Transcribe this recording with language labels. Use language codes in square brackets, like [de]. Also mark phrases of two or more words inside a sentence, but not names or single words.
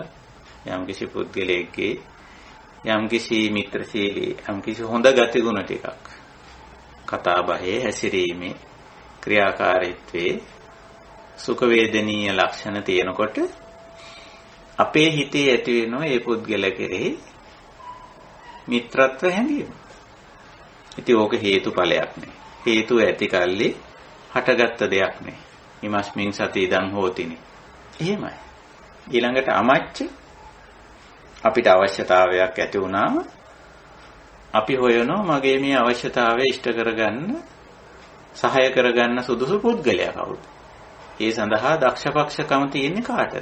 [si] යම් කිසි පුද්ගලයෙක්ගේ යම් කිසි මිත්‍රශීලී යම් කිසි හොඳ ගති ගුණ ටිකක් කතා බහේ හැසිරීමේ ක්‍රියාකාරීත්වයේ සුඛ වේදනීය ලක්ෂණ තියෙනකොට අපේ හිතේ ඇති වෙනවා මේ පුද්ගල කෙරෙහි මිත්‍රත්ව හැඟීම. ඉතින් ඕක හේතුඵලයක් නේ. හේතු ඇතිකල්ලි හටගත්ත දෙයක් නේ. [pi] ඉමස්මින් සති ඉදං හෝතිනේ. [si] එහෙමයි. ඊළඟට අමච්ච අපිට අවශ්‍යතාවයක් ඇති වුණාම අපි හොයනවා මගේ මේ අවශ්‍යතාවය ඉෂ්ට කරගන්න සහාය කරගන්න සුදුසු පුද්ගලයා කවුද? ඒ සඳහා දක්ෂපක්ෂකම තියෙන්නේ කාටද?